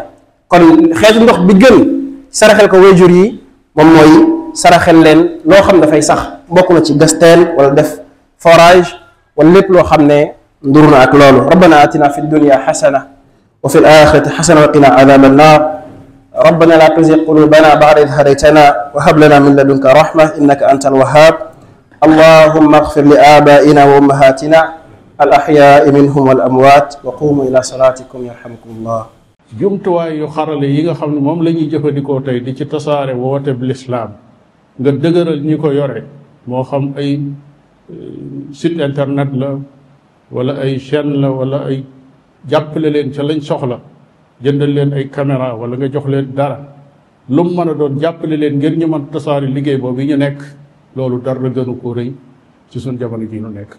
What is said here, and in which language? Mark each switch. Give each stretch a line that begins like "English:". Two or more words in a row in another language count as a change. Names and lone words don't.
Wolof: kon xeetu ndox bi gën saraxel ko waajur yi moom mooy saraxel leen loo xam dafay sax bokk na ci gas teen wala def forage wala lépp loo xam ne nduru na ak loolu.
Arabic: ربنا آتنا في الدنيا حسنة وفي الآخرة حسنة وقنا عذاب النار. ربنا لا تزغ قلوبنا بعد إذ هديتنا وهب لنا من لدنك رحمة إنك أنت الوهاب. اللهم اغفر لآبائنا وأمهاتنا الأحياء منهم والأموات وقوموا إلى صلاتكم يرحمكم الله.
Wolof: jumtuwaay yu xarale yi nga xam ne moom la ñuy jëfandikoo tey di ci tasaare woote bi lislaam nga dëgëral ñi ko yore moo xam ay
French: site internet
Wolof: la wala ay chaîne la wala ay jàppale leen ca lañ soxla jëndal leen ay caméra wala nga jox leen dara lu mu mën a doon jàppale leen ngir ñu mën tasaare liggéey boobu yi ñu nekk loolu dara gënu ko rëy ci suñ jamono ji ñu nekk.